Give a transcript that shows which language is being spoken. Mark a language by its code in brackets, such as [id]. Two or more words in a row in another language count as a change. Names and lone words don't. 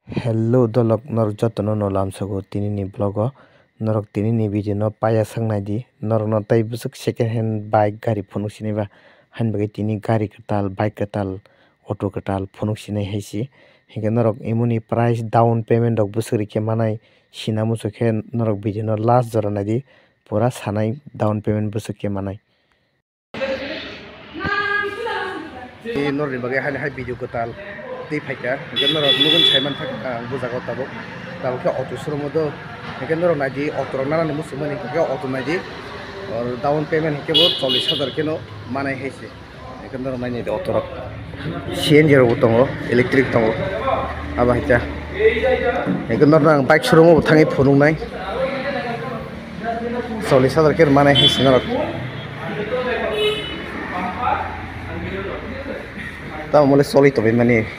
[trp] Hello dolok norok jotono no lamsago tini ni blogo norok tini ni video no paya sangnai di norok no tai busuk [en] second hand bike [trp] gari phonuk sini ba hanbagi tini gari katal bike katal auto katal phonuk sinai haisi hingke norok imoni [en] price down payment [trp] rok busuk rike manai sina muchukhe norok video no last jora nai di pura sanai [en] down payment [trp] busuk ke manai norni bagai hai video katal tei faika hingke norok nugun saiman thak bujago tabuk ke [en] auto showroom [trp] do hingke norok naidi auto rok nana ni musukmani hingke auto naidi or [en] down payment [trp] hingke bo 40,000 keno manai haisi hingke norok naini auto rok CNG rok tongo electric tongo aba haita hingke norok [en] bike showroom [trp] bo thangai phunuk nai 40,000 keno manai haisi norok tao mole soli to mani